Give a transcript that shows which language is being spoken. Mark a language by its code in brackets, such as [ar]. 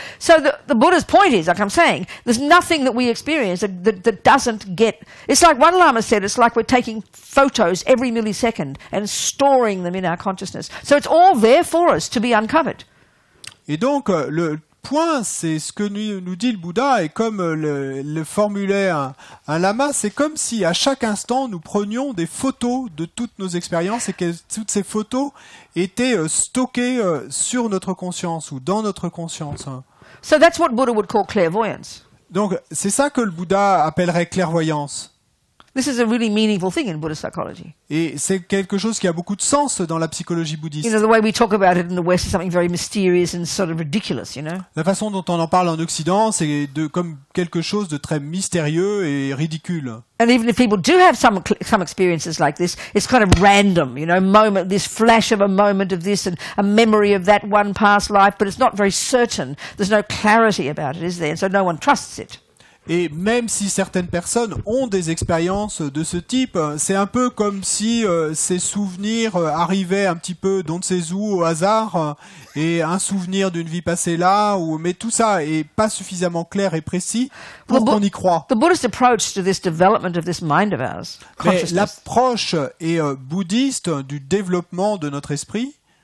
[en] So the Buddha's point is, like I'm saying, there's nothing that we experience that doesn't get... It's like one Lama said, it's like we're taking photos every millisecond and storing them in our consciousness. So it's all there for us to be uncovered. [fr] Et donc, le point, c'est ce que nous dit le Bouddha, et comme le formulait un lama, c'est comme si à chaque instant, nous prenions des photos de toutes nos expériences et que toutes ces photos étaient stockées sur notre conscience ou dans notre conscience. [en] So that's what Buddha would call clairvoyance. [fr] Donc, c'est ça que le Bouddha appellerait clairvoyance. [en] This is a really meaningful thing in Buddhist psychology. [fr] Et c'est quelque chose qui a beaucoup de sens dans la psychologie bouddhiste. [en] You know, the way we talk about it in the West is something very mysterious and sort of ridiculous, you know. [fr] La façon dont on en parle en Occident, c'est comme quelque chose de très mystérieux et ridicule. [en] And even if people do have some experiences like this, it's kind of random, you know, this flash of a moment of this and a memory of that one past life, but it's not very certain. There's no clarity about it, is there? And so no one trusts it. [fr] Et même si certaines personnes ont des expériences de ce type, c'est un peu comme si ces souvenirs arrivaient un petit peu d'on ne sait où au hasard, et un souvenir d'une vie passée là, mais tout ça est pas suffisamment clair et précis pour qu'on y croie. [en] The Buddhist approach to this development of this mind of ours, [fr] Mais [en] consciousness, [fr] l'approche est bouddhiste du développement de notre esprit,